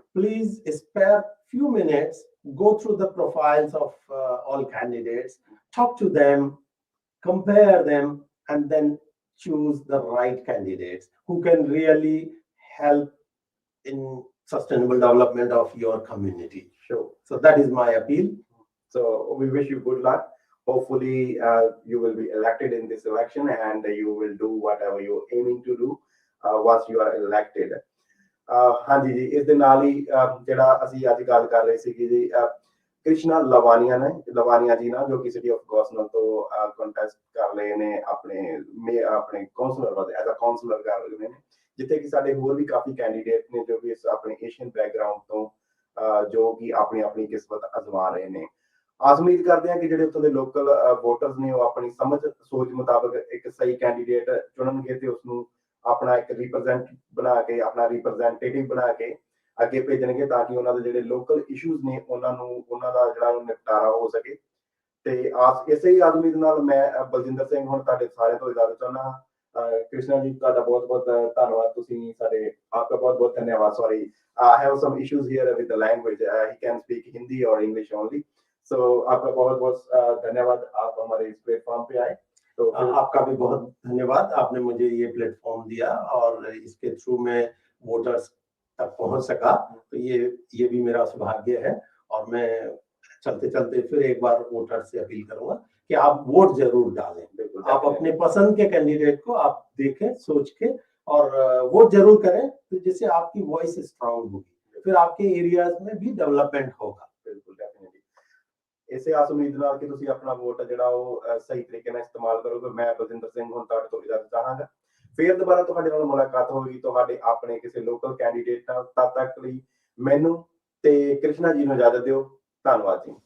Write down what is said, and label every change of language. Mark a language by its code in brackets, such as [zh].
[en] Please spare few minutes, go through the profiles of all candidates, talk to them, compare them, and then choose the right candidates who can really help in sustainable development of your community. Sure. So that is my appeal. So we wish you good luck. Hopefully, you will be elected in this election, and you will do whatever you're aiming to do once you are elected. [pa] ਹਾਂਜੀ ਜੀ, ਇਸ ਦੇ ਨਾਲ ਹੀ ਜਿਹੜਾ ਅਸੀਂ ਅੱਜ ਗੱਲ ਕਰ ਰਹੇ ਸੀਗੇ ਜੀ, ਕ੍ਰਿਸ਼ਨਾ ਲਵਾਨੀਆ ਨੇ, ਲਵਾਨੀਆ ਜੀ ਨਾ, ਜੋ ਕਿ ਸਿਟੀ ਆਫ ਗੋਸਨਲ ਤੋਂ ਕੰਟੈਸਟ ਕਰ ਰਹੇ ਨੇ ਆਪਣੇ ਕਾਉਂਸਲਰ ਵਾਸਤੇ, ਐਜ਼ ਅ ਕਾਉਂਸਲਰ ਕਰ ਰਹੇ ਨੇ, ਜਿੱਥੇ ਕਿ ਸਾਡੇ ਹੋਰ ਵੀ ਕਾਫੀ ਕੈਂਡੀਡੇਟ ਨੇ ਜੋ ਕਿ ਆਪਣੇ ਏਸ਼ੀਅਨ ਬੈਕਗ੍ਰਾਉਂਡ ਤੋਂ ਜੋ ਕਿ ਆਪਣੀ ਕਿਸਮਤ ਅਜ਼ਮਾ ਰਹੇ ਨੇ। ਆਸ ਉਮੀਦ ਕਰਦੇ ਹਾਂ ਕਿ ਜਿਹੜੇ ਉੱਥੋਂ ਦੇ ਲੋਕਲ ਵੋਟਰਸ ਨੇ ਉਹ ਆਪਣੀ ਸਮਝ ਸੋਚ ਮੁਤਾਬਕ ਇੱਕ ਸਹੀ ਕੈਂਡੀਡੇਟ ਚੁਣਨਗੇ ਤੇ ਉਸਨੂੰ ਆਪਣਾ ਇੱਕ ਰਿਪਰੈਜ਼ੈਂਟੇਟਿਵ ਬਣਾ ਕੇ ਅੱਗੇ ਭੇਜਣਗੇ, ਤਾਂ ਕਿ ਉਹਨਾਂ ਦੇ ਜਿਹੜੇ ਲੋਕਲ ਇਸ਼ੂਜ਼ ਨੇ ਉਹਨਾਂ ਦਾ ਜਿਹੜਾ ਨਿਪਟਾਰਾ ਹੋ ਸਕੇ। ਤੇ ਇਸੇ ਹੀ ਆਦਮੀ ਨਾਲ ਮੈਂ ਬਲਜਿੰਦਰ ਸਿੰਘ ਹੁਣ ਤੁਹਾਡੇ ਸਾਰਿਆਂ ਤੋਂ ਇਜਾਜ਼ਤ ਚਾਹੁੰਦਾ ਹਾਂ। ਕ੍ਰਿਸ਼ਨਾ ਜੀ, ਤੁਹਾਡਾ ਬਹੁਤ ਧੰਨਵਾਦ। ਤੁਸੀਂ ਸਾਡੇ ਆਪਕਾ ਬਹੁਤ ਧੰਨਵਾਦ। [en] Sorry, I have some issues here with the language. He can speak Hindi or English only. [hi] So आपका बहुत धन्यवाद, आप हमारे इस प्लेटफॉर्म पे आए। तो आपका भी बहुत धन्यवाद, आपने मुझे ये प्लेटफॉर्म दिया और इसके थ्रू मैं वोटर्स तक पहुंच सका, तो ये भी मेरा सौभाग्य है। और मैं चलते चलते फिर एक बार वोटर से अपील करूंगा कि आप वोट जरूर डालें। आप अपने पसंद के कैंडिडेट को आप देखें, सोच के, और वोट जरूर करें, तो जिससे आपकी वॉइस स्ट्रांग होगी, फिर आपके एरियाज में भी डेवलपमेंट होगा। बिल्कुल, डेफिनेटली। [pa] ਇਸੇ ਆਸ ਉਮੀਦ ਨਾਲ ਕਿ ਤੁਸੀਂ ਆਪਣਾ ਵੋਟ ਜਿਹੜਾ ਉਹ ਸਹੀ ਤਰੀਕੇ ਨਾਲ ਇਸਤੇਮਾਲ ਕਰੋਗੇ। ਮੈਂ ਬਲਜਿੰਦਰ ਸਿੰਘ ਹੁਣ ਤੁਹਾਡੇ ਤੋਂ ਇਜਾਜ਼ਤ ਚਾਹਾਂਗਾ। ਫਿਰ ਦੁਬਾਰਾ ਤੁਹਾਡੇ ਨਾਲ ਮੁਲਾਕਾਤ ਹੋਵੇਗੀ ਤੁਹਾਡੇ ਆਪਣੇ ਕਿਸੇ ਲੋਕਲ ਕੈਂਡੀਡੇਟ ਨਾਲ। ਤਦ ਤੱਕ ਲਈ ਮੈਨੂੰ ਤੇ ਕ੍ਰਿਸ਼ਨਾ ਜੀ ਨੂੰ ਇਜਾਜ਼ਤ ਦਿਓ। ਧੰਨਵਾਦ ਜੀ।